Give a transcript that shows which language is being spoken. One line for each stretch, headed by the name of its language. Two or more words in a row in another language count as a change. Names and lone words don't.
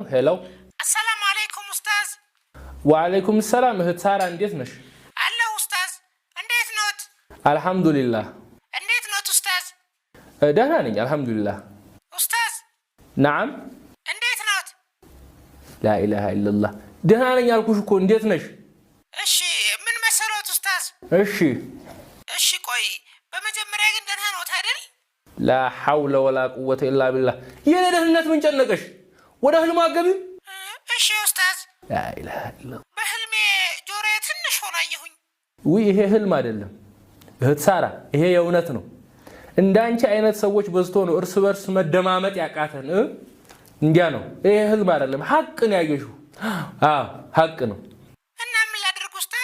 Amharic: ሄሎ
Arabic: السلام عليكم أستاذ. وعليكم السلام
Amharic: እህት ሳራ እንዴት ነሽ? አለሁ ኡስታዝ። እንዴት ኖት?
Arabic: አልহামዱሊላህ።
Amharic: እንዴት ኖት ኡስታዝ? ደህና ነኝ አልহামዱሊላህ። ኡስታዝ
Arabic: نعم
Amharic: እንዴት ኖት?
Arabic: لا اله الا الله
Amharic: ደህና ነኝ አልኩሽ እኮ እንዴት ነሽ? እሺ ምን መሰሎት ኡስታዝ? እሺ ቆይ በመጀመሪያ ግን ደህና ኖት አይደል?
Arabic: لا حول ولا قوة الا بالله
Amharic: የኔ ደህንነት ምን ጨነቀሽ? ወደ ህልም አገቢም? እሺ ኡስታዝ።
Arabic: لا اله الا الله
Amharic: በህልሜ ጆሮዬ ትንሽ ሆኖ አየሁኝ። ወይ ይሄ ህልም አይደለም እህት ሳራ ይሄ የእውነት ነው። እንዳንቺ አይነት ሰዎች በዝቶ ነው እርስ በርስ መደማመጥ ያቃተን እንዲያ ነው። ይሄ ህልም አይደለም ሐቅ ነው ያየሽው። ሐቅ ነው። እና ምን ላድርግ ኡስታዝ?